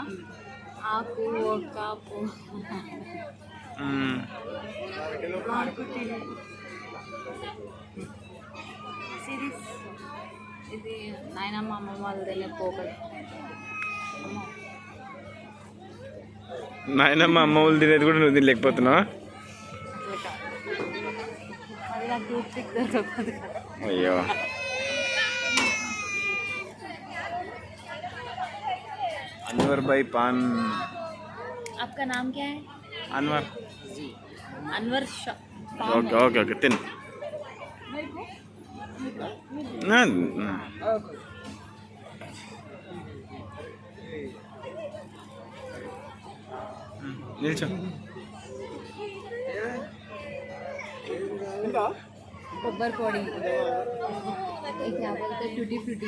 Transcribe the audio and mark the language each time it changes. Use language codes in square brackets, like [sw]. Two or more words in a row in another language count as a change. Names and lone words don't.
[te] ఆకు కాపు సిరీస్ ఇది నాయనమ్మ అమ్మమ్మ వాళ్ళ పోకలు. నాయనమ్మ అమ్మ వాళ్ళు తినేది కూడా నువ్వు తినలేకపోతున్నావా? [hi] అయ్యో अनवर भाई पान. आपका नाम क्या है? अनवर. अनवर. [en] okay okay okay [hi] तीन ना నిల్చో. [te] కొబ్బరి పొడి. [hi] क्या बोलते हैं? टूटी फ्रूटी.